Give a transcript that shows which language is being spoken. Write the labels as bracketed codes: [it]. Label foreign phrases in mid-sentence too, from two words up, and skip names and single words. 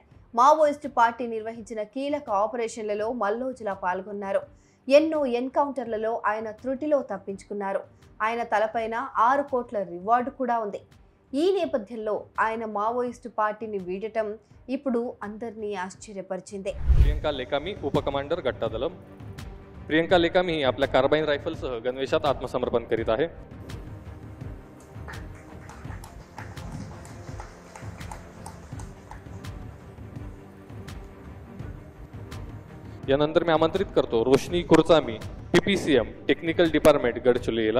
[te] మావోయిస్టు పార్టీ నిర్వహించిన కీలక ఆపరేషన్లలో మల్లోజుల పాల్గొన్నారు. ఎన్నో ఎన్కౌంటర్లలో ఆయన త్రుటిలో తప్పించుకున్నారు. ఆయన తలపైన 6 కోట్ల రివార్డు కూడా ఉంది. ఈ నేపథ్యంలో ఆయన మావోయిస్టు पार्टीని వీడటం ఇప్పుడు అందరినీ ఆశ్చర్యపరిచింది. [mr] प्रियंका लेकामी उपकमांडर गट्टा दलम. प्रियंका लेकामी ही आपल्या कार्बाइन रायफलसह गणवेशात आत्मसमर्पण करीत आहे. यानंतर मी आमंत्रित करतो रोशनी कुरचामी PPCM [en] technical department [mr] गडचिरोलीला.